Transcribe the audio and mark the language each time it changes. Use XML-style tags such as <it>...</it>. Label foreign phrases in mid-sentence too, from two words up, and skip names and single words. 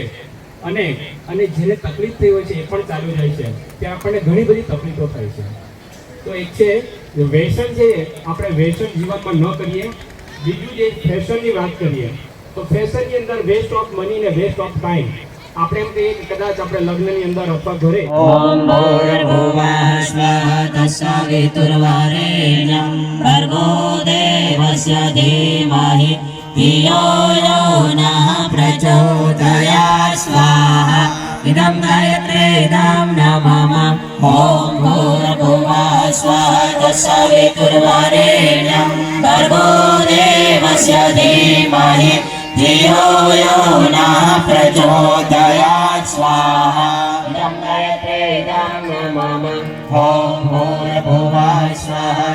<gu>અને જેને તકલીફ થઈ હોય છે એ પણ ચાલ્યું જાય છે, ત્યાં આપણને ઘણી બધી તકલીફો થાય છે. તો એક છે વ્યસન, છે આપણે વ્યસન જીવનમાં ન કરીએ. બીજું જે ફેશનની વાત કરીએ, તો ફેશનની અંદર</gu> <en>waste of money</en> <gu>ને</gu> <en>waste of time.</en> <gu>આપણે એમ કહીએ કે કદાચ આપણે લગ્નની અંદર અથવા ઘરે</gu> <sa>ओम भूर्भुवः स्वः तत्सवितुर्वरेण्यं भर्गो देवस्य धीमहि धियो यो नः प्रचोदयात् स्वाहा इदं गायत्रीदं नमः ओम भूर्भुवः स्वः तत्सवितुर्वरेण्यं भर्गो देवस्य धीमहि धियो यो नः प्रचोदयात् स्वाहा इदं गायत्रीदं नमः ओम भूर्भुवः स्वः</sa>